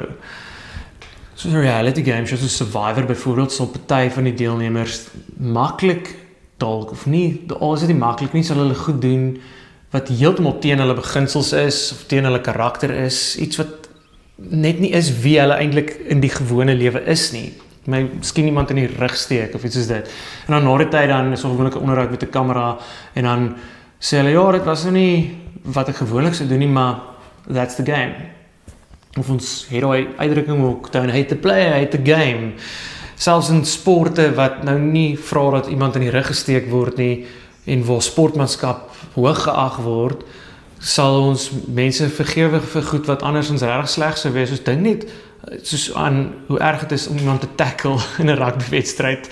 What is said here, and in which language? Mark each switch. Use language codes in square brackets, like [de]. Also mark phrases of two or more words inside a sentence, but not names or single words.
[af] Soos 'n reality game show, soos Survivor byvoorbeeld, sal party van die deelnemers maklik dalk of nie, al is dit nie maklik nie, sal hulle goed doen wat heeltemal teen hulle beginsels is of teen hulle karakter is, iets wat net nie is wie hulle eintlik in die gewone lewe is nie. Miskien iemand in die rug steek of iets soos dit. En dan na die tyd dan is gewoonlik 'n onderhoud met 'n kamera en dan sê hulle ja, dit was nou nie wat ek gewoonlik sou doen nie, maar [en] that's the game. [af] Of ons het daai uitdrukking ook, [en] don't hate the player, hate the game. [af] Selfs in sporte wat nou nie vra dat iemand in die rug gesteek word nie en waar sportmanskap hoog geag word, sal ons mense vergewe vir goed wat andersins regtig sleg sou wees. Ons dink net soos aan hoe erg dit is om iemand te tackle in 'n rugbywedstryd.